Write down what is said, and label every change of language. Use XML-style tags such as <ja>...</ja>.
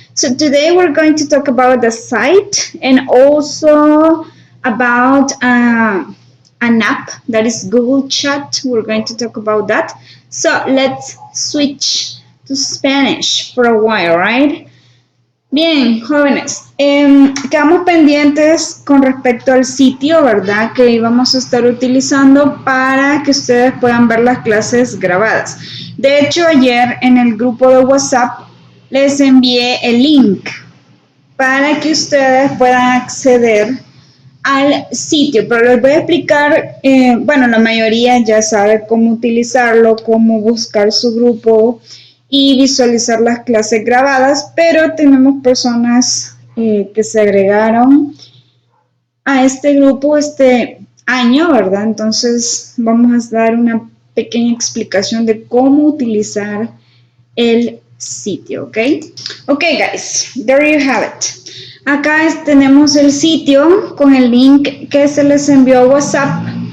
<en>So today we're going to talk about the site and also about an app that is Google Chat. We're going to talk about that. So let's switch to Spanish for a while, right?</en> <es>Bien, jóvenes, quedamos pendientes con respecto al sitio, ¿verdad? Que íbamos a estar utilizando para que ustedes puedan ver las clases grabadas. De hecho, ayer en el grupo de WhatsApp les envié el link para que ustedes puedan acceder al sitio, pero les voy a explicar, bueno, la mayoría ya sabe cómo utilizarlo, cómo buscar su grupo y visualizar las clases grabadas, pero tenemos personas que se agregaron a este grupo este año, ¿verdad? Entonces vamos a dar una pequeña explicación de cómo utilizar el sitio, ¿ok?</es> <en>Ok, guys, there you have it.</en> <es>Acá tenemos el sitio con el link que se les envió a WhatsApp.</es>